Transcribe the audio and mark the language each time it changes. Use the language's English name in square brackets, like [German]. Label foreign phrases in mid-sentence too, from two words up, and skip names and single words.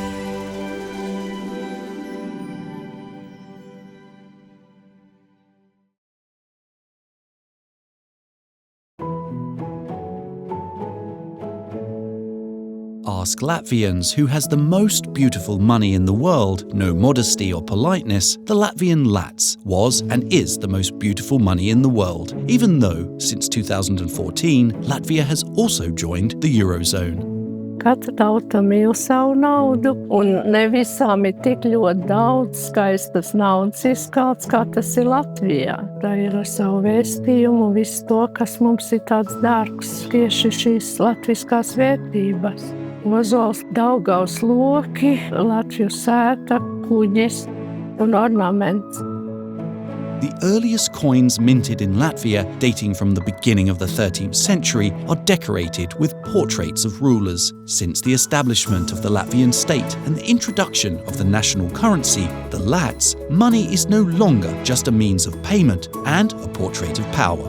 [English] Ask Latvians who has the most beautiful money in the world, no modesty or politeness. The Latvian lats was and is the most beautiful money in the world, even though, since 2014, Latvia has also joined the Eurozone. [Latvian] Katra tauta mīl savu naudu, un ne visām ir tik ļoti daudz skaistas naudas izkalts, kā tas ir Latvijā. Tā ir ar savu vēstījumu un visu to, kas mums ir tāds dārgs, tieši šīs latviskās vērtības. Ozols, Daugavas loki, Latviju sēta, kuģis un ornaments. [English] The earliest coins minted in Latvia, dating from the beginning of the 13th century, are decorated with portraits of rulers. Since the establishment of the Latvian state and the introduction of the national currency, the lats, money is no longer just a means of payment and a portrait of power.